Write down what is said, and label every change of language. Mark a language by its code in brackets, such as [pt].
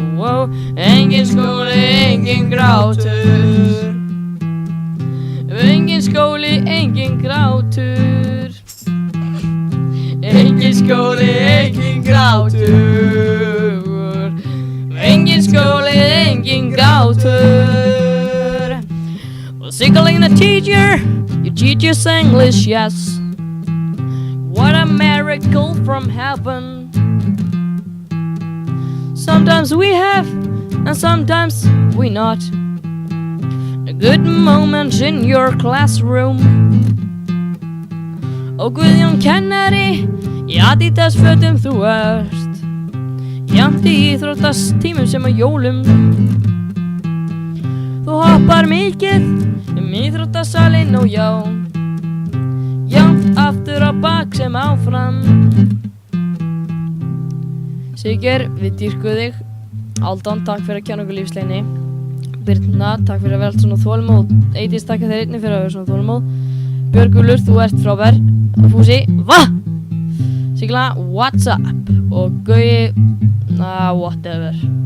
[is] Engin skóli, engin grátur. Engin skóli, engin grátur. Engin skóli, engin grátur. Engin skóli, engin grátur. [en] Well, Sigurling the teacher, you teach us English, yes. What a miracle from heaven. Sometimes we have, and sometimes we not, a good moment in your classroom. [is] Og Guðjón kennari, í Adidas fötum þú ert, jafnt í íþróttastímum sem á jólum. Þú hoppar mikið íþróttasalinn og já, jafnt aftur á bak sem áfram. Siggeir, við dýrkum þig. Hálfdán, takk fyrir að kenna okkur lífsleginni. Birna, takk fyrir að vera allt svona þolinmóð. Eydís, takk þér einnig fyrir að vera svona þolinmóð. Björgúlfur, þú ert frábær. Fúsi, va? Sigla, [en] what's up? [is] Og Gaui, whatever.